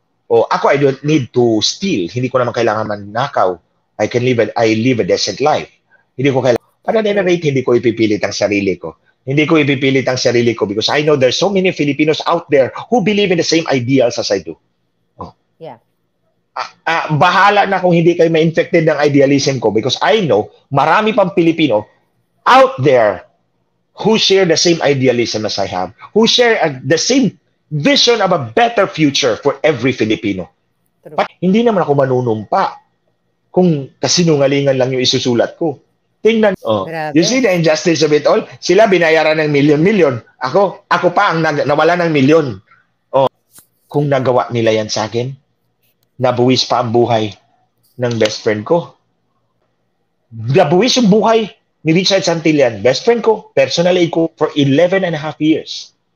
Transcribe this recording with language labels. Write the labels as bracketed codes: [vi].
[tl] O ako, [en] I don't need to steal. [tl] Hindi ko naman kailangan magnakaw. [en] I live a decent life. [tl] Hindi ko kailangan. Para rate, hindi ko ipipilit ang sarili ko. Hindi ko ipipilit ang sarili ko [en] because I know there's so many Filipinos out there who believe in the same ideals as I do. Oh. Yeah. [tl] Bahala na kung hindi kayo ma-infected ng idealism ko [en] because I know marami pang Pilipino out there who share the same idealism as I have, who share the same vision of a better future for every Filipino. [tl] But hindi naman ako manunumpa kung kasinungalingan lang yung isusulat ko. Tingnan, [en] you see the injustice of it all? [tl] Sila binayaran ng milyon-milyon. Ako pa ang nawala ng milyon. Oh, kung nagawa nila yan sa akin, nabuwis pa ang buhay ng [en] best friend [tl] ko. Nabuwis yung buhay ni Richard Santillan, best friend ko, personal aid ko, [en] for 11.5 years.